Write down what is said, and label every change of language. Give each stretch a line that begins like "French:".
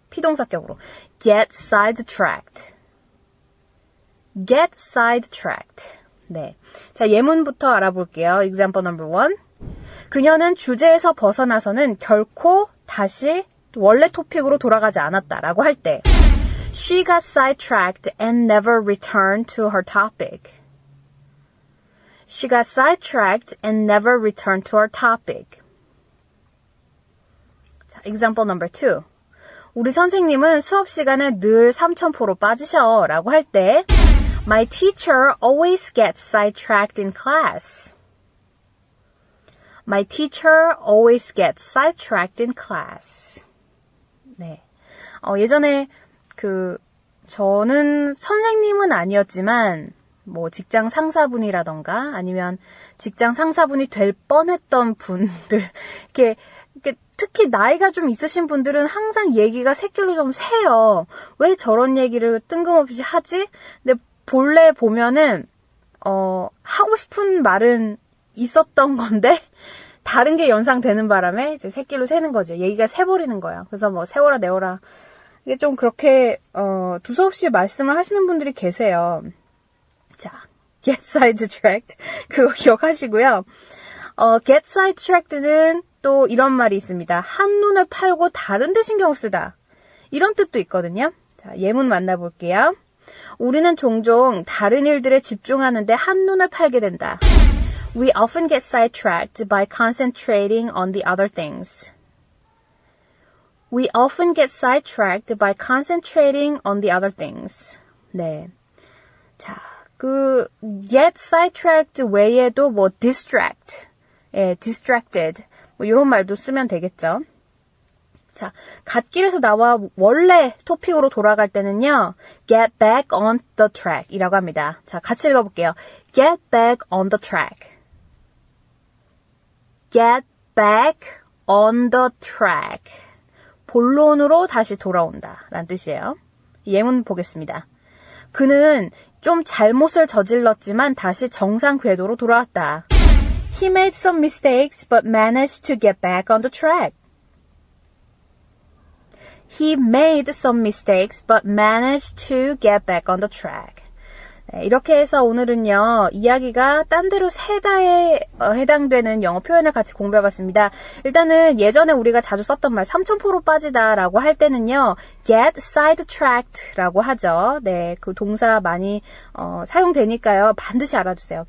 Korean: 피동사격으로.
English: get sidetracked. get sidetracked.
Korean: 네. 자, 예문부터 알아볼게요.
English: example number 1.
Korean: 그녀는 주제에서 벗어나서는 결코 다시 원래 토픽으로 돌아가지 않았다 라고 할 때
English: She got sidetracked and never returned to her topic. She got sidetracked and never returned to her topic. Example number 2.
Korean: 우리 선생님은 수업 시간에 늘 삼천포로 빠지셔 라고 할 때
English: My teacher always gets sidetracked in class. My teacher always gets sidetracked in class.
Korean: 네. 예전에 저는 선생님은 아니었지만 뭐 직장 상사분이라던가 아니면 직장 상사분이 될 뻔했던 분들 이렇게 특히 나이가 좀 있으신 분들은 항상 얘기가 새길로 좀 새요. 왜 저런 얘기를 뜬금없이 하지? 근데 본래 보면은 하고 싶은 말은 있었던 건데 다른 게 연상되는 바람에 이제 새끼로 새는 거죠. 얘기가 새버리는 거예요. 그래서 뭐 세워라 내워라. 이게 좀 그렇게 두서없이 말씀을 하시는 분들이 계세요. 자, get sidetracked 그거 기억하시고요. get sidetracked는 또 이런 말이 있습니다. 한눈을 팔고 다른 데 신경을 쓰다. 이런 뜻도 있거든요. 자, 예문 만나볼게요. 우리는 종종 다른 일들에 집중하는데 한눈을 팔게 된다.
English: We often get sidetracked by concentrating on the other things. We often get sidetracked by concentrating on the other things.
Korean: 네. 자, get sidetracked 외에도 뭐 distract, distracted, 뭐 이런 말도 쓰면 되겠죠. 자, 갓길에서 나와 원래 토픽으로 돌아갈 때는요,
English: get back on the track
Korean: 이라고 합니다. 자, 같이 읽어볼게요.
English: get back on the track. get back on the track.
Korean: 본론으로 다시 돌아온다 라는 뜻이에요. 예문 보겠습니다. 그는 좀 잘못을 저질렀지만 다시 정상 궤도로 돌아왔다.
English: He made some mistakes but managed to get back on the track. He made some mistakes but managed to get back on the track.
Korean: 네, 이렇게 해서 오늘은요, 이야기가 딴 데로 새다에 해당되는 영어 표현을 같이 공부해봤습니다. 일단은 예전에 우리가 자주 썼던 말, 삼천포로 빠지다라고 할 때는요, get sidetracked라고 하죠. 네, 그 동사 많이 사용되니까요, 반드시 알아주세요.